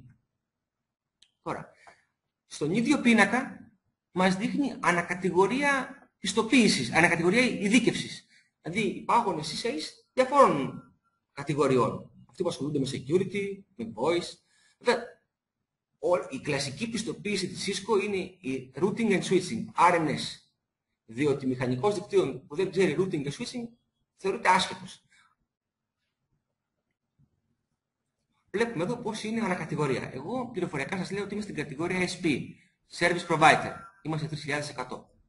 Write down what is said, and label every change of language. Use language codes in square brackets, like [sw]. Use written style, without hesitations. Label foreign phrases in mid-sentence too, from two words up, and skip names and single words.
[el] Τώρα, στον ίδιο πίνακα μας δείχνει ανακατηγορία πιστοποίησης, ανακατηγορία ειδίκευσης. Δηλαδή υπάρχουν CCIEs διαφόρων κατηγοριών. Αυτοί που ασχολούνται με security, με voice. Βέβαια, η κλασική πιστοποίηση της Cisco είναι η [en] routing and switching, [el] RNS. Διότι μηχανικός δικτύων που δεν ξέρει routing και switching θεωρείται άσχετος. Βλέπουμε εδώ πώς είναι ανακατηγορία. Εγώ πληροφοριακά σας λέω ότι είμαι στην κατηγορία SP, [en] Service Provider. [el] Είμαστε 3.100.